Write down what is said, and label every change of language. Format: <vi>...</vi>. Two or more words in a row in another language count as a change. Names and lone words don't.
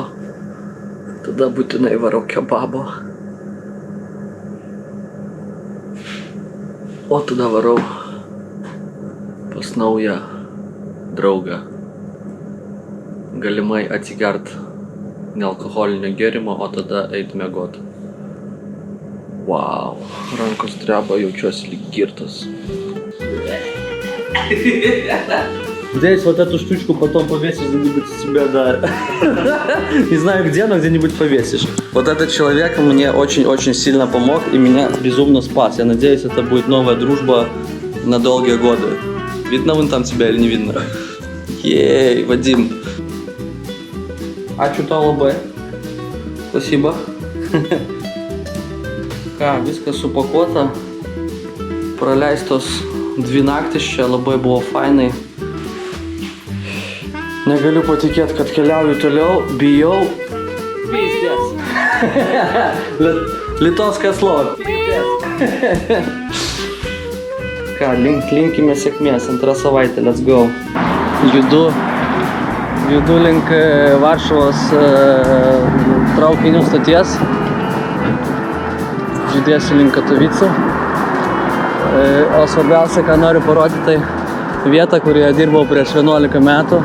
<lt>Tada būtinai varau kebabo. O tada varau pas naują draugą. Galimai atsigert nealkoholinio gėrimo, o tada eit miegot. Wow, rankos dreba, jaučiuosi lyg girtas.</lt> <ru>Здесь вот эту штучку потом повесишь где-нибудь у себя, да. Не знаю где, но где-нибудь повесишь. Вот этот человек мне очень-очень сильно помог и меня безумно спас. Я надеюсь, это будет новая дружба на долгие годы. Видно вон там тебя или не видно? Ей, Вадим.</ru> <lt>Ačiū tau labai. Спасибо. Ką, viskas supakuota. Praleistos 2 naktis čia, labai buvo fainai. Negaliu patikėti, kad keliauju toliau, bijau. Pysdės. Litovskas slova. Pysdės. Ką, linkime sėkmės, 2 savaitė,</lt> <en>let's go.</en> <lt>Judu link Varšuvos traukinių stoties. Judėsiu link Katovicų. O svarbiausia, ką noriu parodyti, tai vieta, kurioje dirbau prieš 11 metų.</lt>